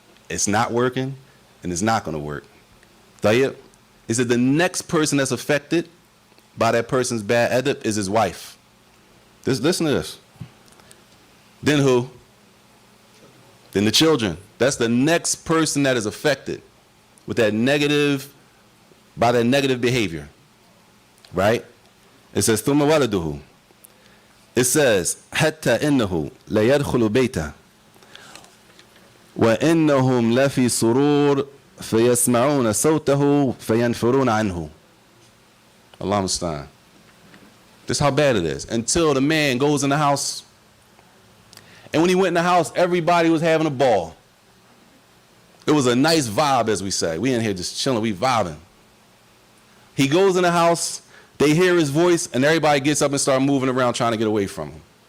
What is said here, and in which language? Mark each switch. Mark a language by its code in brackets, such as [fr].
[en] It's not working, and it's not going to work. Tayyib, is it the next person that's affected by that person's bad adab is his wife? Listen to this. Then who? Then the children. That's the next person that is affected with that negative, by that negative behavior. Right? It says, [ar] ثُمَّ وَلَدُهُ. [en] It says, [ar] حَتَّى إِنَّهُ لَيَدْخُلُ بَيْتَهُ وَإِنَّهُمْ لَفِي سُرُورٍ فَيَسْمَعُونَ صَوْتَهُ فَيَنْفُرُونَ عَنْهُ. [en] Allah musta'an. This is how bad it is. Until the man goes in the house, and when he went in the house, everybody was having a ball. It was a nice vibe, as we say. We in here just chilling, we vibing. He goes in the house, they hear his voice, and everybody gets up and start moving around trying to get away from him.